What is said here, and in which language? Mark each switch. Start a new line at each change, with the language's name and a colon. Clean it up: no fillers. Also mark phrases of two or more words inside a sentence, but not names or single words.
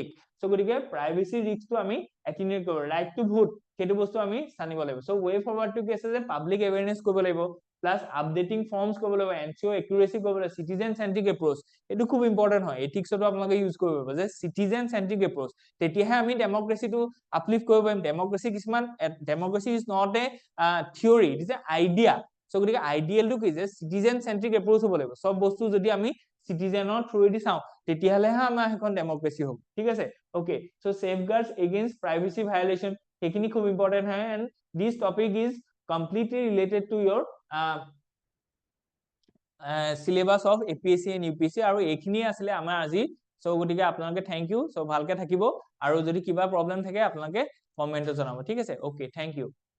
Assamese: সো গতিকে প্ৰাইভেচি ৰিস্কটো আমি এটিনিউট কৰিব,
English: right to vote
Assamese: সেইটো বস্তু আমি জানিব লাগিব। সো ৱে ফৰৱাৰ্ডটো কি আছে যে
English: public awareness
Assamese: কৰিব লাগিব,
English: plus updating forms
Assamese: কৰিব লাগিব, এনচিঅ একুৰেচি কৰিব লাগিব,
English: citizen centric approach,
Assamese: এইটো খুব ইম্পৰ্টেন্ট হয়। এথিক্সতো আপোনালোকে ইউজ কৰিব পাৰিব যে
English: citizen centric approach,
Assamese: তেতিয়াহে আমি ডেমক্ৰেচিটো আপলিফ্ট কৰিব পাৰিম।
English: ডেমক্ৰেচি কিছুমান, democracy is not a theory, it is an idea.
Assamese: সো গতিকে আইডিয়েলটো কি যে
English: citizen centric approach
Assamese: হ'ব লাগিব, সব বস্তু যদি আমি চিটিজেনৰ থ্ৰুৱেদি চাওঁ তেতিয়াহ'লেহে আমাৰ এখন ডেমক্ৰেচি হ'ব, ঠিক আছে।
English: okay, so safeguards against privacy violation,
Assamese: সেইখিনি খুব ইম্পৰ্টেন্ট হয়।
English: and this topic is completely related to your syllabus of APSC and UPSC
Assamese: আৰু এইখিনিয়ে আছিলে আমাৰ আজি সো গতিকে আপোনালোকে
English: thank you
Assamese: সো ভালকে থাকিব আৰু যদি কিবা প্ৰবলেম থাকে আপোনালোকে কমেন্টত জনাব ঠিক আছে
English: okay thank you